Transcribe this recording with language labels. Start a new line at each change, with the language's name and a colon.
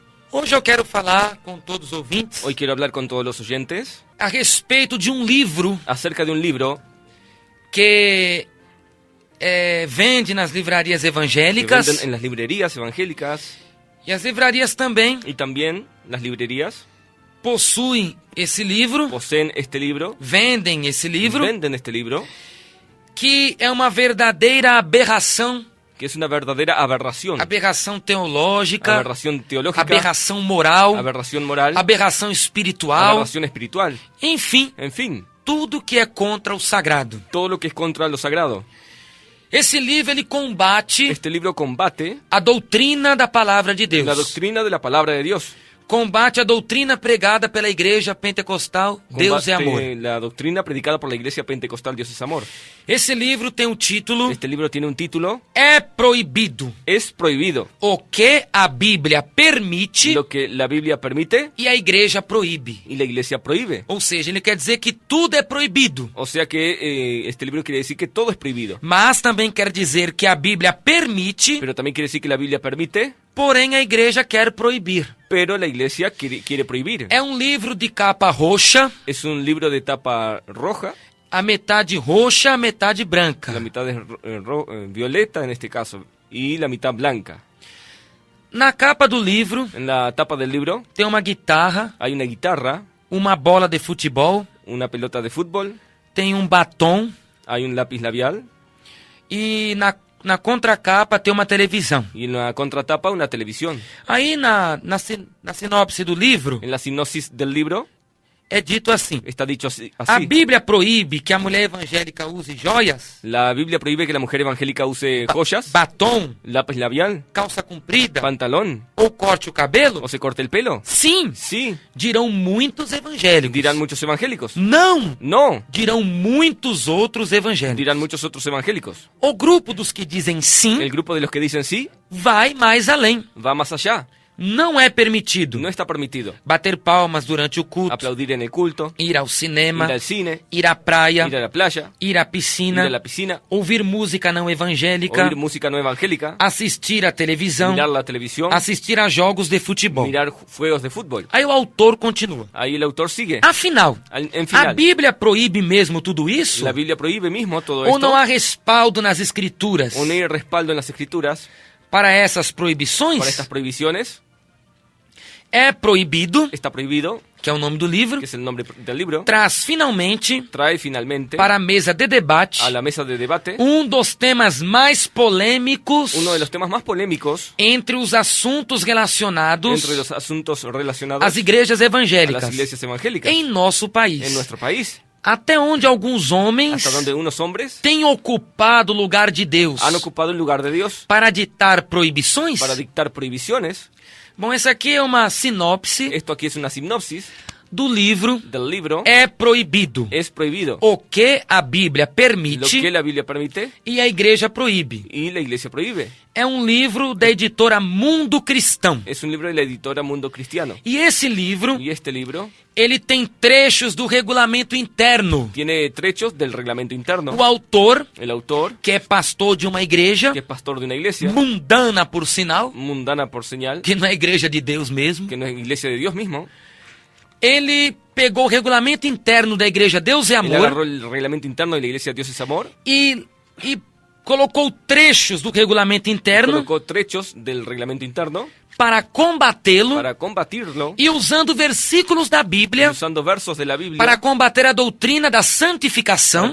Portuguese: Hoje eu quero falar com todos os ouvintes
Spanish: Hoy quiero hablar con todos los oyentes
Portuguese: a respeito de um livro
Spanish: acerca de un libro
Portuguese: que vende nas livrarias
Spanish: que evangélicas venden en las librerías evangélicas
Portuguese: e as livrarias também
Spanish: y también las librerías
Portuguese: possuem esse livro,
Spanish: poseen este libro,
Portuguese: vendem esse livro,
Spanish: venden este libro,
Portuguese: que é uma verdadeira aberração,
Spanish: que es una verdadera aberración,
Portuguese: aberração teológica,
Spanish: aberración teológica,
Portuguese: aberração moral,
Spanish: aberración moral,
Portuguese: aberração espiritual,
Spanish: aberración espiritual,
Portuguese: enfim,
Spanish: en fin,
Portuguese: tudo que é contra o sagrado.
Spanish: todo lo que es contra lo sagrado.
Portuguese: Esse livro ele combate
Spanish: Este libro combate
Portuguese: a doutrina da palavra de Deus.
Spanish: la doctrina de la palabra de Dios.
Portuguese: Combate a doutrina pregada pela igreja pentecostal, Deus é amor.
Spanish: Combate la doctrina predicada por la iglesia pentecostal, Dios es amor.
Portuguese: Esse livro tem o título
Spanish: Este libro tiene un título,
Portuguese: É Proibido.
Spanish: es prohibido.
Portuguese: O que a Bíblia permite
Spanish: Lo que la Biblia permite
Portuguese: e a igreja proíbe.
Spanish: y la iglesia prohíbe.
Portuguese: Ou seja, ele quer dizer que tudo é proibido.
Spanish: O sea que este libro quiere decir que todo es prohibido.
Portuguese: Mas também quer dizer que a Bíblia permite,
Spanish: Pero también quiere decir que la Biblia permite,
Portuguese: porém a igreja quer proibir.
Spanish: pero la iglesia quiere prohibir.
Portuguese: É um livro de capa roxa,
Spanish: Es un libro de tapa roja,
Portuguese: a metade roxa, a metade branca.
Spanish: la mitad es violeta en este caso, y la mitad blanca.
Portuguese: Na capa do livro
Spanish: En la tapa del libro
Portuguese: tem uma guitarra,
Spanish: hay una guitarra,
Portuguese: uma bola de futebol,
Spanish: una pelota de fútbol,
Portuguese: tem um batom
Spanish: hay un lápiz labial,
Portuguese: e na contracapa tem uma televisão.
Spanish: y en la contratapa una televisión.
Portuguese: Aí na sinopse do livro
Spanish: En la sinopsis del libro
Portuguese: é dito assim:
Spanish: está dicho así.
Portuguese: a Bíblia proíbe que a mulher evangélica use joias,
Spanish: La Biblia prohíbe que la mujer evangélica use joyas,
Portuguese: batom,
Spanish: lápiz labial,
Portuguese: calça comprida
Spanish: pantalón,
Portuguese: ou corte o cabelo?
Spanish: o se corte el pelo.
Portuguese: Sim,
Spanish: Sí,
Portuguese: dirão muitos evangélicos.
Spanish: dirán muchos evangélicos.
Portuguese: Não,
Spanish: No,
Portuguese: dirão muitos outros evangélicos.
Spanish: dirán muchos otros evangélicos.
Portuguese: O grupo dos que dizem sim
Spanish: El grupo de los que dicen sí
Portuguese: vai mais além.
Spanish: va más allá.
Portuguese: Não é permitido
Spanish: No está permitido
Portuguese: bater palmas durante o culto,
Spanish: aplaudir en el culto,
Portuguese: ir ao cinema,
Spanish: ir al cine,
Portuguese: ir à praia,
Spanish: ir a la playa,
Portuguese: ir à
Spanish: ir
Portuguese: piscina,
Spanish: a la piscina,
Portuguese: ouvir música não evangélica,
Spanish: oír música no evangélica,
Portuguese: assistir à televisão,
Spanish: mirar la televisión,
Portuguese: assistir a jogos de futebol.
Spanish: mirar juegos de fútbol.
Portuguese: Aí o autor continua.
Spanish: Ahí el autor sigue.
Portuguese: Afinal,
Spanish: En a final,
Portuguese: Bíblia proíbe mesmo tudo isso?
Spanish: la Biblia prohíbe mismo todo
Portuguese: Ou
Spanish: esto.
Portuguese: não há respaldo nas escrituras
Spanish: ¿O no hay respaldo en las escrituras
Portuguese: para essas proibições?
Spanish: para estas prohibiciones?
Portuguese: É Proibido,
Spanish: Está prohibido,
Portuguese: que é o nome do livro,
Spanish: que es el nombre del libro,
Portuguese: traz finalmente
Spanish: trae finalmente
Portuguese: para a mesa de debate
Spanish: a la mesa de debate
Portuguese: dos temas mais polêmicos
Spanish: uno de los temas más polémicos
Portuguese: entre os assuntos relacionados
Spanish: entre los asuntos relacionados
Portuguese: às igrejas
Spanish: a evangélicas las iglesias evangélicas
Portuguese: em nosso país.
Spanish: en nuestro país,
Portuguese: Até onde alguns homens
Spanish: hasta donde unos hombres
Portuguese: têm ocupado o lugar de Deus
Spanish: han ocupado el lugar de Dios
Portuguese: para ditar proibições?
Spanish: para dictar prohibiciones.
Portuguese: Bom, essa aqui é uma sinopse
Spanish: Esto aquí es una sinopsis
Portuguese: do livro
Spanish: del libro.
Portuguese: É Proibido.
Spanish: Es prohibido
Portuguese: O que a Bíblia
Spanish: lo
Portuguese: permite
Spanish: que la Biblia permite
Portuguese: e a igreja proíbe.
Spanish: y la iglesia prohíbe.
Portuguese: É um livro da editora Mundo Cristão.
Spanish: Es un libro de la editora Mundo Cristiano.
Portuguese: E esse livro,
Spanish: Y este libro
Portuguese: ele tem trechos do regulamento interno.
Spanish: tiene trechos del reglamento interno.
Portuguese: O autor,
Spanish: El autor,
Portuguese: que é pastor de uma igreja
Spanish: que es pastor de una iglesia
Portuguese: mundana, por sinal,
Spanish: mundana por señal,
Portuguese: que não é igreja de Deus mesmo,
Spanish: que no es iglesia de Dios mismo,
Portuguese: ele pegou o regulamento interno da igreja Deus é
Spanish: él agarró
Portuguese: Amor
Spanish: el reglamento interno de la iglesia Dios es amor,
Portuguese: e colocou trechos do regulamento interno
Spanish: colocó trechos del reglamento interno
Portuguese: para combatê-lo
Spanish: para combatirlo,
Portuguese: e usando versículos da Bíblia
Spanish: usando versos de la Biblia
Portuguese: para combater a doutrina da
Spanish: para
Portuguese: santificação